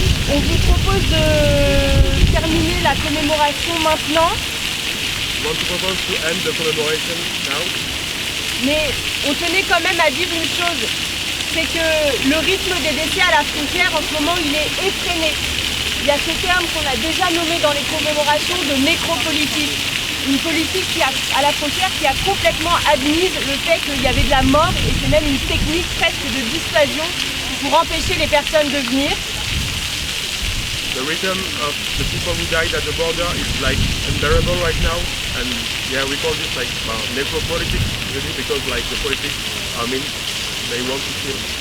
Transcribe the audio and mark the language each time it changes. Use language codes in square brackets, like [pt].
[fr] On vous propose de terminer la commémoration maintenant. [en] Want to propose to end the commemoration now? [fr] Mais on tenait quand même à dire une chose, c'est que le rythme des décès à la frontière en ce moment il est effréné. Il y a ce terme qu'on a déjà nommé dans les commémorations de nécropolitique. Une politique à la frontière qui a complètement admise le fait qu'il y avait de la mort, et c'est même une technique presque de dissuasion pour empêcher les personnes de venir. [en] The rhythm of the people who died at the border is like unbearable right now, and yeah, we call this like necropolitics, really, because like the politics, they want to kill.